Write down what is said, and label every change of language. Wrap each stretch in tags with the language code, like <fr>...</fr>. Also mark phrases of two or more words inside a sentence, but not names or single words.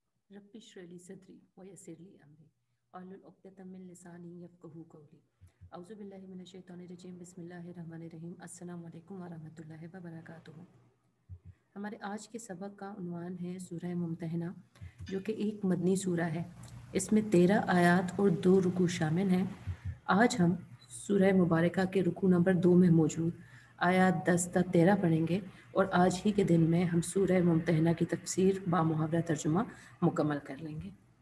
<ar>رب اشرح لي صدري ويسر لي أمري واحلل عقدة من لساني يفقهوا قولي. أعوذ بالله من الشيطان الرجيم بسم الله الرحمن الرحيم. السلام عليكم ورحمة الله وبركاته.</ar> <ur>ہمارے آج کے سبق کا عنوان ہے سورہ ممتحنہ، جو کہ ایک مدنی سورہ ہے. اس میں 13 آیات اور 2 رکوع شامل ہیں. آج ہم سورہ مبارکہ کے رکوع نمبر 2 میں موجود آیات 10 تا 13 پڑھیں گے اور آج ہی کے دن میں ہم سورہ ممتحنہ کی تفسیر با محاورہ ترجمہ مکمل کر لیں گے.</ur>